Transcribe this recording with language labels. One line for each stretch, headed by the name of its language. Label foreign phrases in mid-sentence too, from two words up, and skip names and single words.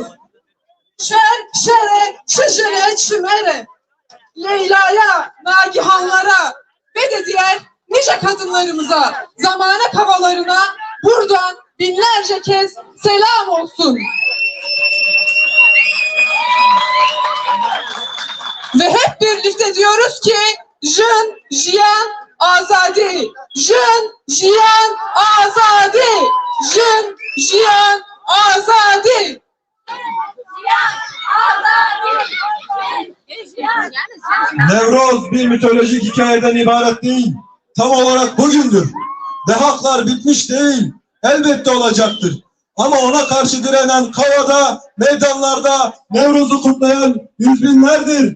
Turkish: Şer, şere, şişere, çimere, Leyla'ya, Nagihanlara ve de diğer nice kadınlarımıza, zamanek havalarına buradan binlerce kez selam olsun. Ve hep birlikte diyoruz ki
Kurdish: Jün, Jiyan, Azadi. Jün, Jiyan, Azadi. Jün, Jiyan, Azadi.
Turkish: Nevroz bir mitolojik hikayeden ibaret değil. Tam olarak bugündür. Dehaklar bitmiş değil. Elbette olacaktır. Ama ona karşı direnen kavada, meydanlarda Nevroz'u kutlayan yüz binlerdir.